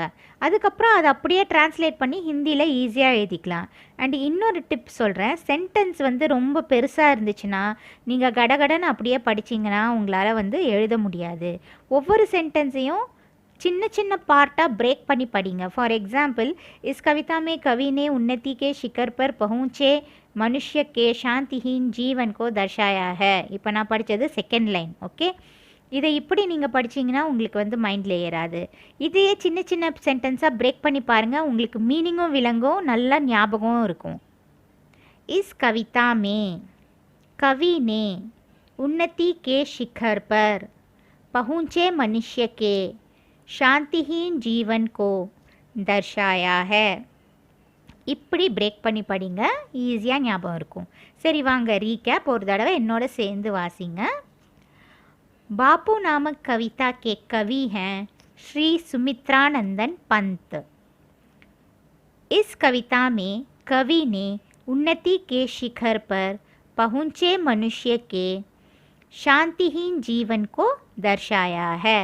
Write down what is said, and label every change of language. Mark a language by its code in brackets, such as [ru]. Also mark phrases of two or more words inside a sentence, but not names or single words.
[ta] அதுக்கப்புறம் அதை அப்படியே டிரான்ஸ்லேட் பண்ணி ஹிந்தியில் ஈஸியாக எழுதிக்கலாம். அண்ட் இன்னொரு டிப் சொல்கிறேன், சென்டென்ஸ் ரொம்ப பெருசாக இருந்துச்சுன்னா நீங்கள் கடகடன்னு அப்படியே படிச்சிங்கன்னா உங்களால் எழுத முடியாது. ஒவ்வொரு சென்டென்ஸையும் சின்ன சின்ன பார்ட்டாக பிரேக் பண்ணி படிங்க. [en] for example, [hi] इस कविता में कवि ने उन्नति के शिखर पर पहुँचे मनुष्य के शांतिहीन जीवन को दर्शाया है. [ta] இப்போ நான் படித்தது [en] second line. [ta] ஓகே, இதை இப்படி நீங்கள் படிச்சிங்கன்னா உங்களுக்கு மைண்டில் ஏறாது. இதையே சின்ன சின்ன சென்டென்ஸாக பிரேக் பண்ணி பாருங்கள், உங்களுக்கு மீனிங்கும் விளங்கும், நல்லா ஞாபகமும் இருக்கும். [hi] इस कविता में कवि ने उन्नति के शिखर पर पहुँचे मनुष्य के शांतिहीन जीवन को दर्शाया है. [ta] இப்படி பிரேக் பண்ணி படிங்க, ஈஸியாக ஞாபகம் இருக்கும். சரி வாங்க ரீகேப் ஒரு தடவை என்னோட சேர்ந்து வாசிங்க. [hi] बापू नामक कविता के कवि हैं श्री सुमित्रानंदन पंत. इस कविता में कवि ने उन्नति के शिखर पर पहुँचे मनुष्य के शांतिहीन जीवन को दर्शाया है.